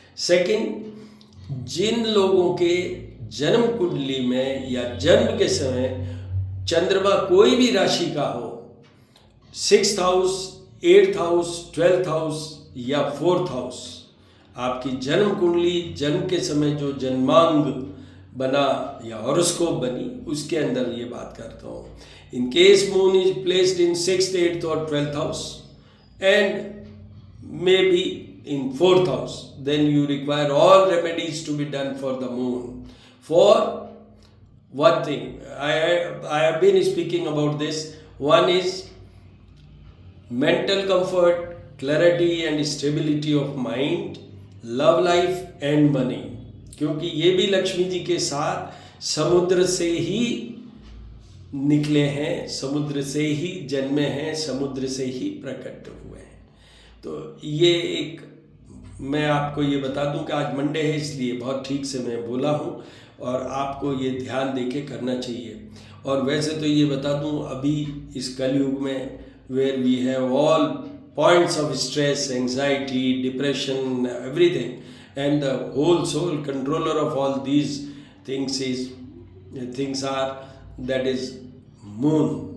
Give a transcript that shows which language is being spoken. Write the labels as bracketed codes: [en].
[hi] Second, जिन लोगों के जन्म कुंडली में या जन्म के समय चंद्रमा कोई भी राशि का हो, 6th house, 8th house, 12th house या 4th हाउस, आपकी जन्म कुंडली जन्म के समय जो जन्मांग बना या हॉरोस्कोप बनी, उसके अंदर ये बात करता हूँ। [en] In case moon is placed in 6th, 8th और 12th house and may be in 4th house, then you require all remedies to be done for the moon. For one thing, I have been speaking about this. One is mental comfort, clarity and stability of mind, love life and money. [hi] क्योंकि ये भी लक्ष्मी जी के साथ समुद्र से ही निकले हैं, समुद्र से ही जन्मे हैं, समुद्र से ही प्रकट हुए हैं। तो ये एक, मैं आपको ये बता दूं कि आज मंडे है, इसलिए बहुत ठीक से मैं बोला हूं, और आपको ये ध्यान देके करना चाहिए। और वैसे तो ये बता दूं, अभी इस कलयुग में [en] Where we have all points of stress, anxiety, depression, everything, and the whole soul controller of all these things are that is moon.